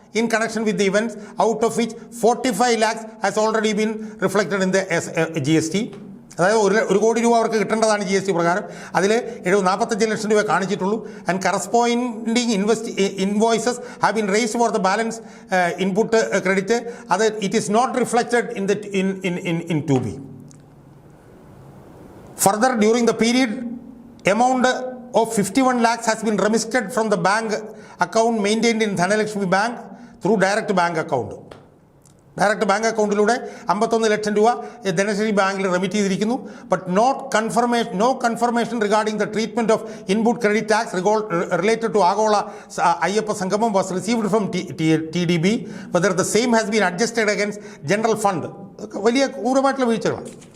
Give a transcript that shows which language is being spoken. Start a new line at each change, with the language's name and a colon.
English: in connection with the events, out of which 45 lakhs has already been reflected in the GST.
Malayalam: അതായത് 1 കോടി രൂപ അവർക്ക് കിട്ടേണ്ടതാണ് GST പ്രകാരം. അതിൽ 45 ലക്ഷം രൂപ കാണിച്ചിട്ടുള്ളൂ.
English: And corresponding invoices have been raised for the balance input credit. അത് it is not reflected in 2B. Further, during the period, amount of 51 lakhs has been remitted from the bank account maintained in Dhanalakshmi Bank through direct bank account.
Malayalam: Direct bank അക്കൗണ്ടിലൂടെ 51 ലക്ഷം രൂപ ധനശ്രീ ബാങ്കിൽ remit ചെയ്തിരിക്കുന്നു.
English: But no confirmation regarding the treatment of input credit tax related to ആഗോള അയ്യപ്പ സംഗമം was received from TDB. Whether the same has been adjusted against general fund.
Malayalam: വലിയ ക്രൂരമായിട്ടുള്ള വീഴ്ചകളാണ്.